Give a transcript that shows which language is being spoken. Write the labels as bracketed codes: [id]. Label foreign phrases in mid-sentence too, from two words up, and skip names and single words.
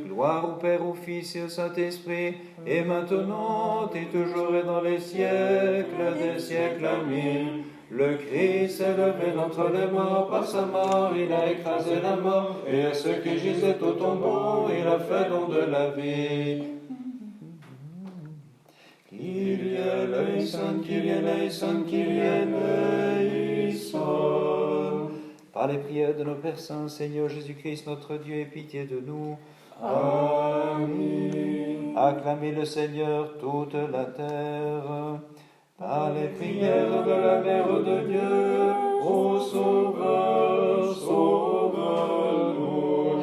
[fr] Gloire au Père, au Fils et au Saint-Esprit, et maintenant et toujours et dans les siècles des siècles. Amen. Le Christ s'est levé d'entre les morts par sa mort, il a écrasé la mort, et à ceux qui gisaient au tombeau, il a fait don de la vie. [el] Κύριε ελέησον, Κύριε ελέησον, Κύριε ελέησον. [fr] Par les prières de nos Pères Saints, Seigneur Jésus-Christ, notre Dieu, aie pitié de nous. Amen. Acclamez le Seigneur toute la terre. Par les prières de la Mère de Dieu, ô Sauveur, sauve-nous.